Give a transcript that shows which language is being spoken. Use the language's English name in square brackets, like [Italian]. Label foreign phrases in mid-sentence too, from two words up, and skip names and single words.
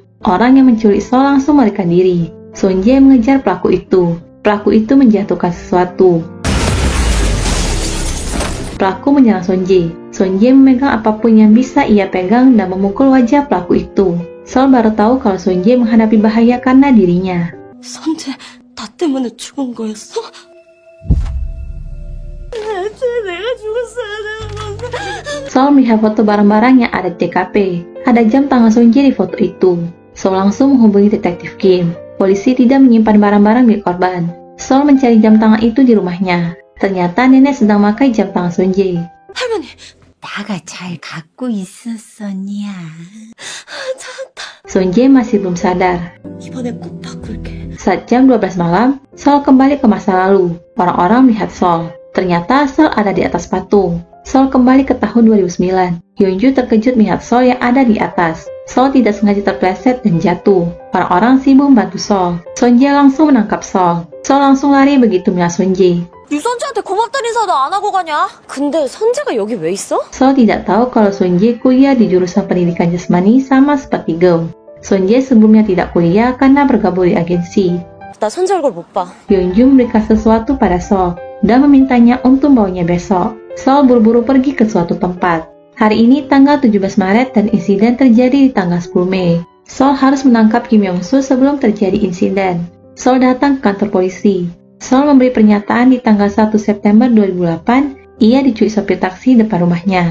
[Indonesian] Orang yang menculik Sol langsung melarikan diri. Sonje mengejar pelaku itu. Pelaku itu menjatuhkan sesuatu. Pelaku menyerang Sonje. Sonje memegang apapun yang bisa ia pegang dan memukul wajah pelaku itu. Sol baru tahu kalau Sonje menghadapi bahaya karena dirinya. [Korean] 선재, 나 때문에 죽은 거였어? 내가 죽었어야 되는 건데. [Indonesian] Sol melihat foto barang-barang yang ada di TKP. Ada jam tangan Sonje di foto itu. Sol langsung menghubungi detektif Kim. Polisi tidak menyimpan barang-barang milik korban. Sol mencari jam tangan itu di rumahnya. Ternyata nenek sedang memakai jam tangan Sonje. [Korean] 할머니, 나가 잘 갖고 있었었냐? [Indonesian] Sonje masih belum sadar. [Korean] 이번에 꼭 바꿀게. [Indonesian] Saat jam 12 malam, Sol kembali ke masa lalu. Orang-orang melihat Sol. Ternyata Sol ada di atas patung. Sol kembali ke tahun 2009. Yeonju terkejut melihat Sol yang ada di atas. Sol tidak sengaja terpleset dan jatuh. Orang-orang sibuk membantu Sol. Sonje langsung menangkap Sol. Sol langsung lari begitu melihat Sonje. [Korean] 유선재한테 고맙다는 인사도 안 하고 가냐? 근데 선재가 여기 왜 있어? [Indonesian] Sol tidak tahu kalau Sonje kuliah di jurusan pendidikan jasmani sama seperti Geum. Sonje sebelumnya tidak kuliah karena bergabung di agensi. [Korean] 나 선재 얼굴 못 봐. [Indonesian] Yeonju memberikan sesuatu pada Sol dan memintanya untuk membawanya besok. Sol buru-buru pergi ke suatu tempat. Hari ini tanggal 17 Maret dan insiden terjadi di tanggal 10 Mei. Sol harus menangkap Kim Yong-soo sebelum terjadi insiden. Sol datang ke kantor polisi. Sol memberi pernyataan di tanggal 1 September 2008, ia diculik sopir taksi depan rumahnya.